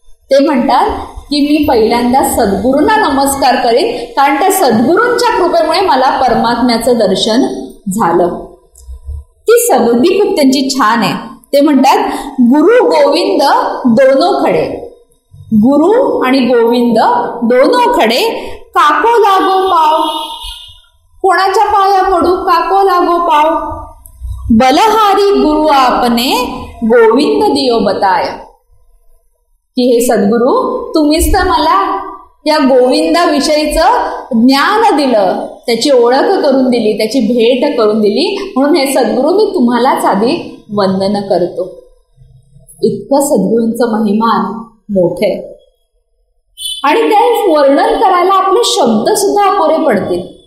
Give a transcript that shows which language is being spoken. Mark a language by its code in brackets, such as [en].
[mr] ते म्हणतात की मी पहिल्यांदा सद्गुरूंना नमस्कार करेन, कारण त्या सद्गुरूंच्या कृपेमुळे मला परमात्म्याचं दर्शन झालं. ती सबदी खूप त्यांची छान आहे. ते म्हणतात [hi] गुरु गोविंद दोनो खडे, [mr] गुरु आणि गोविंद दोनो खडे, [hi] काको लागो पाव. [mr] कोणाच्या पाया पडू? [hi] काको लागो पाव. बलहारी गुरु आपने, गोविंद दियो बताय. [mr] की हे सद्गुरू, तुम्हीच तर मला या गोविंदाविषयीचं ज्ञान दिलं, त्याची ओळख करून दिली, त्याची भेट करून दिली. म्हणून हे सद्गुरू मी तुम्हालाच आधी वंदन करतो. इतकं सद्गुरूंचं महिमान मोठे आणि ते वर्णन करायला आपले शब्द सुद्धा अपुरे पडतील.